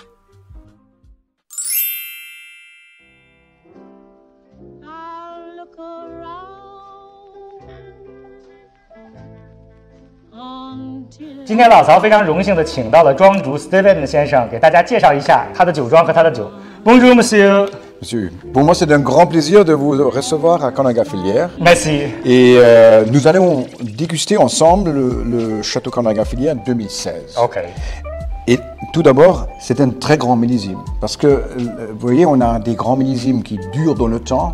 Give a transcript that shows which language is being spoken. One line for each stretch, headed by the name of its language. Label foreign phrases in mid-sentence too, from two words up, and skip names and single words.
Chinese: 今天老曹非常荣幸的请到了庄主 Steven 先生，给大家介绍一下他的酒庄和他的酒。
French: Bonjour monsieur. Monsieur, pour moi c'est un grand plaisir de vous recevoir à Canagafilière. Merci. Et nous allons déguster ensemble le Château Canagafilière 2016. OK. Et tout d'abord, c'est un très grand millésime. Parce que, vous voyez, on a des grands millésimes qui durent dans le temps.